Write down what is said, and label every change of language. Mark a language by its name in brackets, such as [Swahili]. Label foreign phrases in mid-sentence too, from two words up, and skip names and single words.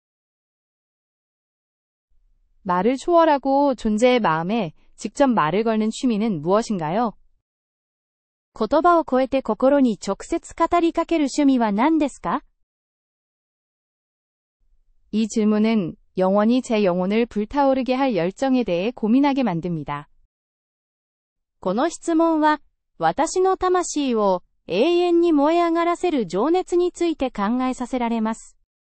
[Korean] 말을 초월하고 존재의 마음에 직접 말을 걸는 취미는 무엇인가요? [Japanese] 言葉を超えて心に直接語りかける趣味は何ですか。 [Korean] 이 질문은 영원히 제 영혼을 불타오르게 할 열정에 대해 고민하게 만듭니다. [Japanese] この質問は、私の魂を永遠に燃え上がらせる情熱について考えさせられます。